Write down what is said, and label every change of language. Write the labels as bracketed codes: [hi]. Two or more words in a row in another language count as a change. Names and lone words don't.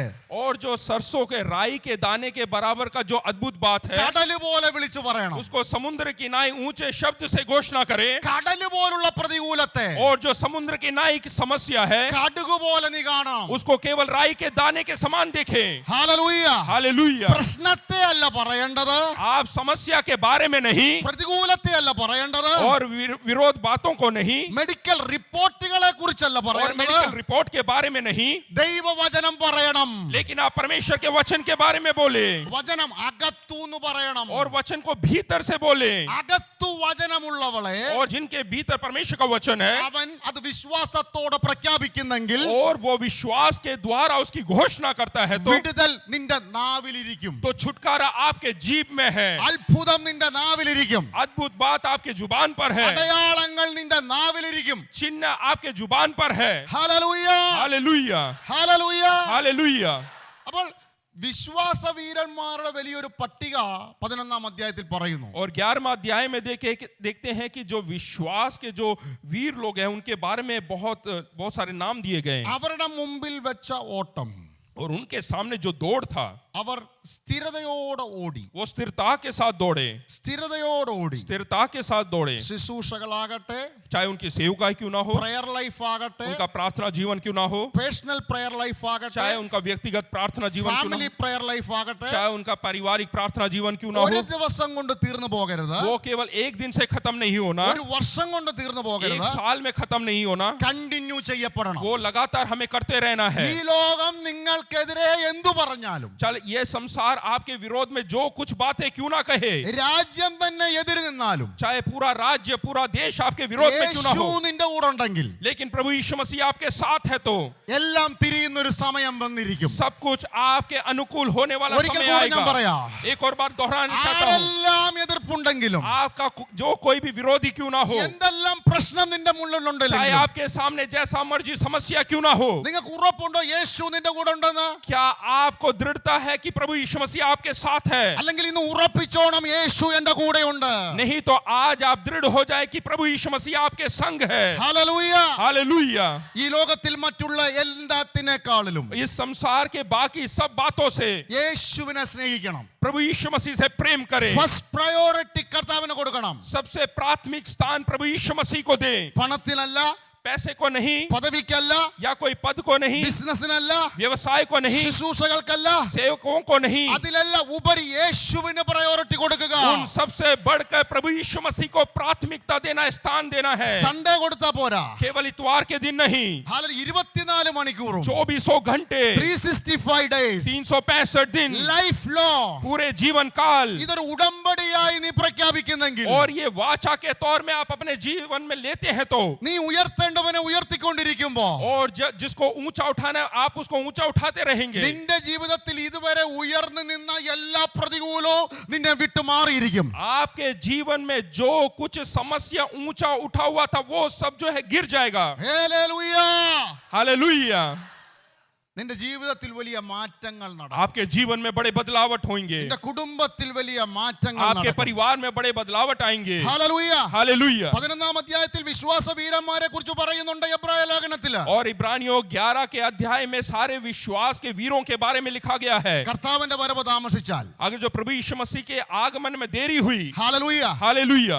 [hi] और जो सरसों के राई के दाने के बराबर का जो अद्भुत बात है, [ml] കടല് പോലെ വിളിച്ചു പറയണം. [hi] उसको समुद्र की नाई ऊंचे शब्द से घोषणा करें. [ml] കടല് പോലുള്ള പ്രതികൂലത്തെ [hi] और जो समुद्र की नाई की समस्या है [ml] കടുക് പോലെ നീ കാണണം. [hi] उसको केवल राई के दाने के समान देखें. [ml] ഹല്ലേലൂയ. [hi] हालेलुया. [ml] പ്രശ്നത്തെ അല്ല പറയേണ്ടത്, [hi] आप समस्या के बारे में नहीं, [ml] പ്രതികൂലത്തെ അല്ല പറയേണ്ടത്, [hi] और विरोध बातों को नहीं, [en] medical reports [ml] കുറിച്ചല്ല [hi] और [ml] പറയേണ്ടത്, [en] medical report [hi] के बारे में नहीं, [ml] ദൈവവചനം പറയണം. [hi] लेकिन आप परमेश्वर के वचन के बारे में बोले, [ml] വചനം അകത്തൂന്ന് പറയണം. [hi] और वचन को भीतर से बोले. [ml] അകത്തു വചനമുള്ളവളെ [hi] और जिनके भीतर परमेश्वर का वचन है, [ml] അവൻ അത് വിശ്വാസത്തോടെ പ്രഖ്യാപിക്കുന്നെങ്കിൽ [hi] और वो विश्वास के द्वारा उसकी घोषणा करता है, [ml] വിടുതൽ നിന്റെ നാവിലിരിക്കും. [hi] तो छुटकारा आपके जीभ में है, [ml] അത്ഭുതം നിന്റെ നാവിലിരിക്കും. [hi] अद्भुत बात आपके जुबान पर है, [ml] അടയാളങ്ങൾ നിന്റെ നാവിലിരിക്കും. [hi] चिन्ह आपके जुबान पर है. [ml] ഹല്ലേലൂയ. [hi] हालेलुया. [ml] ഹല്ലേലൂയ. [hi] हालेलुया. [ml] അപ്പോൾ വിശ്വാസ വീരന്മാരുടെ വലിയൊരു പട്ടിക 11-ാം അധ്യായത്തിൽ പറയുന്നു. [hi] और 11वां अध्याय में देखते हैं कि जो विश्वास के जो वीर लोग हैं उनके बारे में बहुत सारे नाम दिए गए हैं. [ml] അവരുടെ മുമ്പിൽ വെച്ച ഓട്ടം, [hi] और उनके सामने जो दौड़ था [ml] അവർ സ്ഥിരതയോടെ ഓടി. [hi] वो स्थिरता के साथ दौड़े, [ml] സ്ഥിരതയോടെ ഓടി. [hi] स्थिरता के साथ दौड़े. [ml] ശുശ്രൂഷകളാകട്ടെ, [hi] चाहे उनकी सेवकाई क्यों ना हो, [en] prayer life [ml] ആകട്ടെ, [hi] उनका प्रार्थना जीवन क्यों ना हो, [en] personal prayer life [ml] ആകട്ടെ, [hi] चाहे उनका व्यक्तिगत प्रार्थना जीवन क्यों ना [en] family prayer life [hi] हो, [ml] ആകട്ടെ, [hi] चाहे उनका पारिवारिक प्रार्थना जीवन क्यों ना [ml] ഒരു [hi] हो, [ml] ദിവസം കൊണ്ട് തീർന്നു പോകരുത്, [hi] वो केवल एक दिन से खत्म नहीं होना, [ml] ഒരു വർഷം കൊണ്ട് തീർന്നു [hi] एक [ml] പോകരുത്, [hi] साल में खत्म नहीं होना, [ml] കണ്ടിന്യൂ ചെയ്യപ്പെടണം. [hi] वो लगातार हमें करते रहना है. [ml] ഈ ലോകം നിങ്ങൾക്കെതിരെ എന്തു പറഞ്ഞാലും, [hi] चल ये संसार आपके विरोध में जो कुछ बातें क्यों ना कहे, [ml] രാജ്യം തന്നെ എതിര് നിന്നാലും, [hi] चाहे पूरा राज्य पूरा देश आपके विरोध में क्यों ना [ml] യേശു [hi] हो, [ml] നിന്റെ കൂടെ ഉണ്ടെങ്കിൽ [hi] लेकिन प्रभु यीशु मसीह आपके साथ है तो [ml] എല്ലാം തിരിയുന്നൊരു സമയം വന്നിരിക്കും. [hi] सब कुछ आपके अनुकूल होने वाला [ml] ഒരിക്കൽ [hi] समय [ml] കൂടി ഞാൻ [hi] आएगा. [ml] പറയാം, [hi] एक और बार दोहराना चाहता हूँ, [ml] ആരെല്ലാം എതിർപ്പുണ്ടെങ്കിലും, [hi] आपका जो कोई भी विरोधी क्यों ना हो, [ml] എന്തെല്ലാം പ്രശ്നം നിന്റെ [hi] चाहे [ml] മുന്നിലുണ്ടെങ്കിലും, [hi] आपके सामने जैसा मर्जी समस्या क्यों ना हो, [ml] നിങ്ങൾക്ക് ഉറപ്പുണ്ടോ യേശു നിന്റെ കൂടെ ഉണ്ടെന്ന്? [hi] क्या आपको दृढ़ता है कि प्रभु यीशु मसीह आपके साथ है? [ml] അല്ലെങ്കിൽ ഇന്ന് ഉറപ്പിച്ചോണം, യേശു എന്റെ കൂടെ ഉണ്ട്. [hi] नहीं तो आज आप दृढ़ हो जाए कि प्रभु यीशु मसीह आपके संग है. [ml] ഹല്ലേലൂയ. [hi] हालेलुया. [ml] ഈ ലോകത്തിൽ മറ്റുള്ള എല്ലാത്തിനേക്കാളിലും [hi] इस संसार के बाकी सब बातों से [ml] യേശുവിനെ സ്നേഹിക്കണം. [hi] प्रभु यीशु मसीह से प्रेम करें. [en] first priority [ml] കർത്താവിന് കൊടുക്കണം. [hi] सबसे प्राथमिक स्थान प्रभु यीशु मसीह को दें. [ml] പണത്തിനല്ല, [hi] पैसे को नहीं, [ml] പദവിക്കല്ല, [hi] या कोई पद को नहीं, [ml] ബിസിനസിനല്ല, [hi] व्यवसाय को नहीं, [ml] ശുശ്രൂഷകൾക്കല്ല, [hi] सेवकों को नहीं, [ml] അതിലെല്ലാം ഉപരി യേശുവിന് പ്രയോറിറ്റി കൊടുക്കുക. [hi] उन सबसे बढ़कर प्रभु यीशु मसीह को प्राथमिकता देना, स्थान देना है. [ml] സൺഡേ കൊടുത്താ പോരാ, [hi] केवल इतवार के दिन नहीं, [ml] 24 മണിക്കൂറും [hi] 24 घंटे [ml] 365 ഡേയ്സ് [hi] 365 दिन [en] life long [hi] पूरे जीवन काल. [ml] ഇതൊരു ഉടമ്പടിയായി നീ പ്രഖ്യാപിക്കുന്നെങ്കിൽ, [hi] और ये वाचा के तौर में आप अपने जीवन में लेते हैं तो, [ml] നീ ഉയർത്തേണ്ടവനെ ഉയർത്തിക്കൊണ്ടിരിക്കുമ്പോ, [hi] और जिसको ऊंचा उठाना है आप उसको ऊंचा उठाते रहेंगे. [ml] നിന്റെ ജീവിതത്തിൽ ഇതുവരെ ഉയർന്നു നിന്ന എല്ലാ പ്രതികൂലവും നിന്നെ വിട്ടു മാറിയിരിക്കും. [hi] आपके जीवन में जो कुछ समस्या ऊंचा उठा हुआ था वो सब जो है गिर जाएगा. [ml] ഹല്ലേലൂയ. [hi] हालेलुया. [ml] നിന്റെ ജീവിതത്തിൽ വലിയ മാറ്റങ്ങൾ നടക്കും. [hi] आपके जीवन में बड़े बदलावट होंगे, [ml] നിന്റെ കുടുംബത്തിൽ വലിയ മാറ്റങ്ങൾ [hi] आपके [ml] നടക്കും. [hi] परिवार में बड़े बदलावट आएंगे. [ml] ഹല്ലേലൂയ. [hi] हालेलुया. [ml] 11-ാം അധ്യായത്തിൽ വിശ്വാസ വീരന്മാരെ കുറിച്ച് പറയുന്നുണ്ട് എബ്രായ ലേഖനത്തില്. [hi] और इब्रानियों 11 के अध्याय में सारे विश्वास के वीरों के बारे में लिखा गया है. [ml] കർത്താവിന്റെ വരവ് താമസിച്ചാൽ, [hi] अगर जो प्रभु यीशु मसीह के आगमन में देरी हुई, [ml] ഹല്ലേലൂയ, [hi] हालेलुया,